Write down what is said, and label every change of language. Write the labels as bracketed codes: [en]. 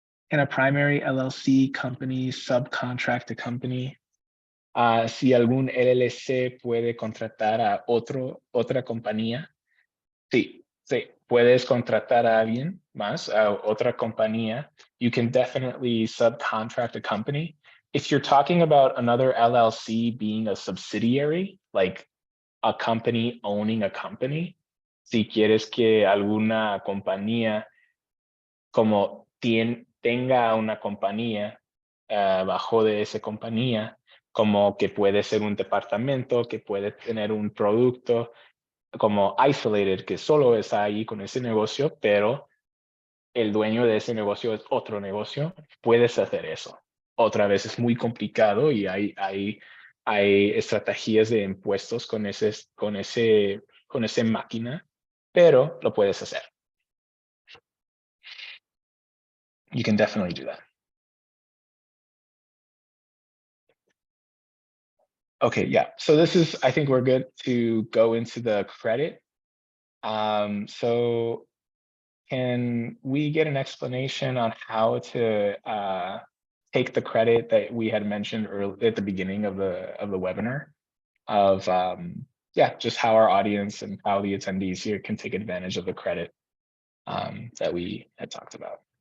[en] Can a primary LLC company subcontract a company? [es] Si algún LLC puede contratar a otra compañía, sí, puedes contratar a alguien más, a otra compañía. [en] You can definitely subcontract a company. If you're talking about another LLC being a subsidiary, like a company owning a company, [es] si quieres que alguna compañía como tenga una compañía bajo de esa compañía, como que puede ser un departamento, que puede tener un producto como isolated, que solo está ahí con ese negocio, pero el dueño de ese negocio es otro negocio, puedes hacer eso. Otra vez es muy complicado y hay estrategias de impuestos con ese máquina, pero lo puedes hacer. [en] You can definitely do that. Okay, yeah. So I think we're good to go into the credit. So can we get an explanation on how to take the credit that we had mentioned early at the beginning of the webinar of just how our audience and how the attendees here can take advantage of the credit that we had talked about.